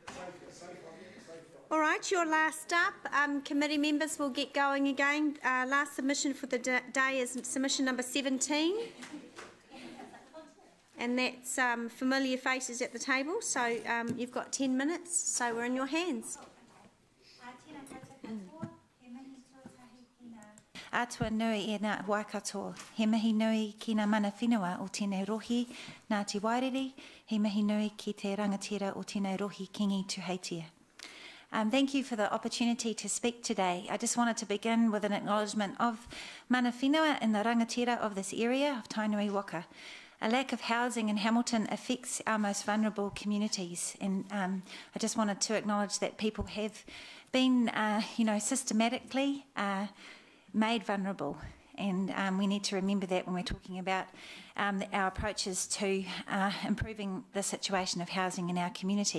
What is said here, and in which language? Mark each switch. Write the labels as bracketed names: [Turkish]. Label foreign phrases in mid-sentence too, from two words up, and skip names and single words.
[English] All right, you're last up. Committee members will get going again. Last submission for the day is submission number 17. And that's familiar faces at the table. So you've got 10 minutes, so we're in your hands. [Māori] Atua nui e nā Waikato, he mihi nui ki nā mana whenua o tēnei rohi, Ngāti Wairere, he mihi nui ki te rangatira o tēnei rohi Kingi Tuheitia. [English] Thank you for the opportunity to speak today. I just wanted to begin with an acknowledgement of [Māori] mana whenua [English] and the rangatira of this area of Tainui Waka. A lack of housing in Hamilton affects our most vulnerable communities, and I just wanted to acknowledge that people have been, systematically made vulnerable, and we need to remember that when we're talking about our approaches to improving the situation of housing in our community.